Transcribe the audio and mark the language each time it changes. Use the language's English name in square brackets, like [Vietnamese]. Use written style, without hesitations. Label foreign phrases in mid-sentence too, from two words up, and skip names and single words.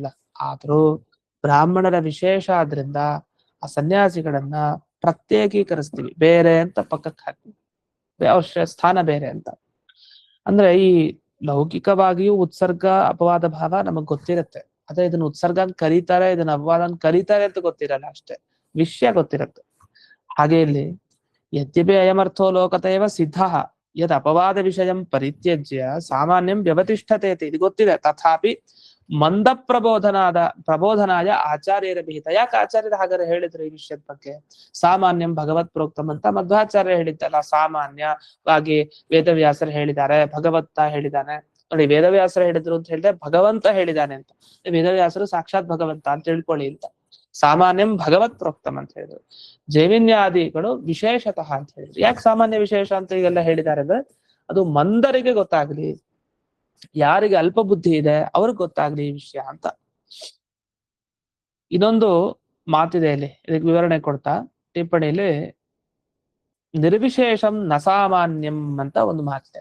[Kannada] ಆದ್ರೂ ಬ್ರಾಹ್ಮಣರ ವಿಶೇಷ ಆದ್ರಿಂದ ಆ ಸನ್ಯಾಸಿಗಳನ್ನ ಪ್ರತ್ಯೇಕೀಕರಿಸ್ತೀವಿ, ಬೇರೆ ಅಂತ ಪಕ್ಕಕ್ಕೆ ಹಾಕ್ತೀವಿ, ಅವ್ರ ಸ್ಥಾನ ಬೇರೆ ಅಂತ. ಅಂದ್ರೆ ಈ ಲೌಕಿಕವಾಗಿಯೂ ಉತ್ಸರ್ಗ ಅಪವಾದ ಭಾವ ನಮಗ್ ಗೊತ್ತಿರುತ್ತೆ. ಅದೇ ಇದನ್ನ ಉತ್ಸರ್ಗ ಅಂತ ಕರೀತಾರೆ, ಇದನ್ನ ಅಪವಾದ ಅಂತ ಕರೀತಾರೆ ಅಂತ ಗೊತ್ತಿರಲ್ಲ, ಅಷ್ಟೇ ವಿಷಯ ಗೊತ್ತಿರುತ್ತೆ. ಹಾಗೆ ಇಲ್ಲಿ [Sanskrit] ಯದ್ಯಪಿ ಅಯಮರ್ಥೋ ಲೋಕತೈವ ಸಿದ್ಧ ಯದ್ ಅಪವಾದ ವಿಷಯಂ ಪರಿತ್ಯಜ್ಯ ಸಾಮಾನ್ಯಂ ವ್ಯವತಿಷ್ಠತೆ [Kannada] ಇದು ಗೊತ್ತಿದೆ. [Sanskrit] ತಥಾಪಿ ಮಂದ ಪ್ರಬೋಧನಾಯ ಆಚಾರ್ಯರ ವಿಹಿತ. [Kannada] ಯಾಕೆ ಆಚಾರ್ಯರು ಹಾಗಾದ್ರೆ ಹೇಳಿದ್ರು ಈ ವಿಷಯದ ಬಗ್ಗೆ? [Sanskrit] ಸಾಮಾನ್ಯಂ ಭಗವತ್ ಪ್ರೋಕ್ತಂ [Kannada] ಅಂತ ಮಧ್ವಾಚಾರ್ಯ ಹೇಳಿದ್ದಲ್ಲ. ಸಾಮಾನ್ಯವಾಗಿ ವೇದವ್ಯಾಸರು ಹೇಳಿದ್ದಾರೆ, ಭಗವತ್ತ ಹೇಳಿದ್ದಾನೆ. ನೋಡಿ, ವೇದವ್ಯಾಸರು ಹೇಳಿದ್ರು ಅಂತ ಹೇಳಿದ್ರೆ ಭಗವಂತ ಹೇಳಿದ್ದಾನೆ ಅಂತ. ವೇದವ್ಯಾಸರು ಸಾಕ್ಷಾತ್ ಭಗವಂತ ಅಂತ ತಿಳ್ಕೊಳ್ಳಿ ಅಂತ. [Sanskrit] ಸಾಮಾನ್ಯಂ ಭಗವತ್ ಪ್ರೋಕ್ತಂ [Kannada] ಅಂತ ಹೇಳಿದ್ರು. ಜೈಮಿನ್ಯಾದಿಗಳು ವಿಶೇಷತಃ ಅಂತ ಹೇಳಿದ್ರು. ಯಾಕೆ ಸಾಮಾನ್ಯ ವಿಶೇಷ ಅಂತ ಈಗೆಲ್ಲ ಹೇಳಿದ್ದಾರೆ ಅಂದ್ರೆ ಅದು ಮಂದರಿಗೆ ಗೊತ್ತಾಗ್ಲಿ, ಯಾರಿಗೆ ಅಲ್ಪ ಬುದ್ಧಿ ಇದೆ ಅವ್ರಿಗೆ ಗೊತ್ತಾಗ್ಲಿ ಈ ವಿಷಯ ಅಂತ. ಇನ್ನೊಂದು ಮಾತಿದೆ ಇಲ್ಲಿ, ಇದಕ್ಕೆ ವಿವರಣೆ ಕೊಡ್ತಾ ಟಿಪ್ಪಣಿಯಲ್ಲಿ [Sanskrit] ನಿರ್ವಿಶೇಷಂ ನ ಸಾಮಾನ್ಯಂ [Kannada] ಅಂತ ಒಂದು ಮಾತಿದೆ.